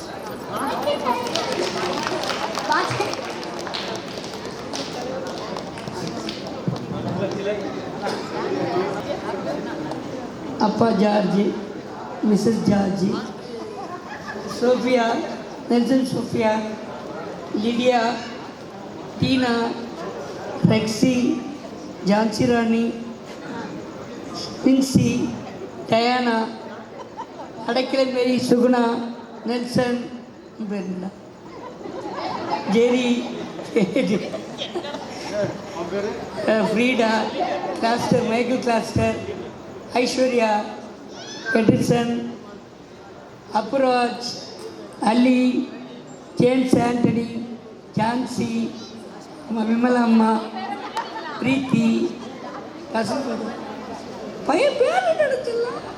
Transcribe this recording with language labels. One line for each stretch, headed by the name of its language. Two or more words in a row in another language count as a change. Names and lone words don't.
Tamil: Appa George, Mrs. George, Sophia, Nelson Sophia, Lydia, டீனா, ரெக்ஸி, ஜான்சி ராணி, பின்சி, டயானா, அடைக்கலமேரி, சுகுணா, நெல்சன், ஜெரி, ஃப்ரீடா, கிளாஸ்டர், மைக்கேல் கிளாஸ்டர், ஐஸ்வர்யா, பெட்ரிசன், அப்புராஜ், அலி, ஜேம்ஸ் ஆண்டனி, ஜான்சி, விமலா அம்மா, பிரீத்தி, பையன் பேர் நடக்கலாம்.